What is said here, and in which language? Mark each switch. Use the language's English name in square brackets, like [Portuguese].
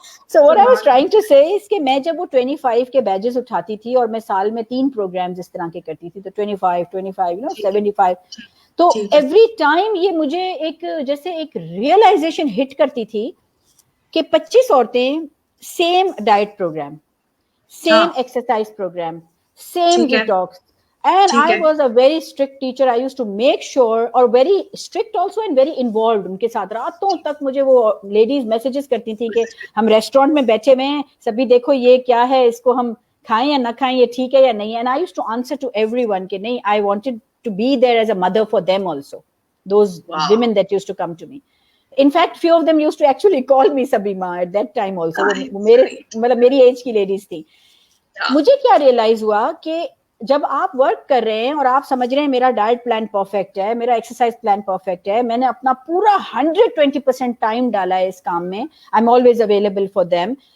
[English] So what I was trying to say is [Urdu] کہ میں جب وہ 25 کے بیجز اٹھاتی تھی اور میں سال میں 3 پروگرامز اس طرح کے کرتی تھی, تو 25 75, تو ایوری ٹائم یہ مجھے ایک جیسے ایک ریئلائزیشن ہٹ کرتی تھی کہ 25 عورتیں same diet programme, same exercise programme, same detox. [English] And I was a very strict teacher. I used to make sure, اور very strict also and very involved [Urdu] ان کے ساتھ. راتوں تک مجھے وہ لیڈیز میسیجز کرتی تھی کہ ہم ریسٹورینٹ میں بیٹھے ہوئے ہیں, سبھی دیکھو یہ کیا ہے, اس کو ہم کھائیں یا نہ کھائیں, یہ ٹھیک ہے یا نہیں ہے. [English] And I used to answer to everyone [Urdu] کہ نہیں, [English] I wanted to be there as a mother for them also, those women that used to come to me. In fact, few of them used to actually call me Sabima at that time also. [Urdu] مطلب میری age کی ladies تھی. مجھے کیا realise ہوا کہ جب آپ ورک کر رہے ہیں اور آپ سمجھ رہے ہیں میرا ڈائٹ پلان پرفیکٹ ہے, میرا ایکسرسائز پلان پرفیکٹ ہے, میں نے اپنا پورا 120% ٹائم ڈالا ہے اس کام میں, [English] I am always available for them.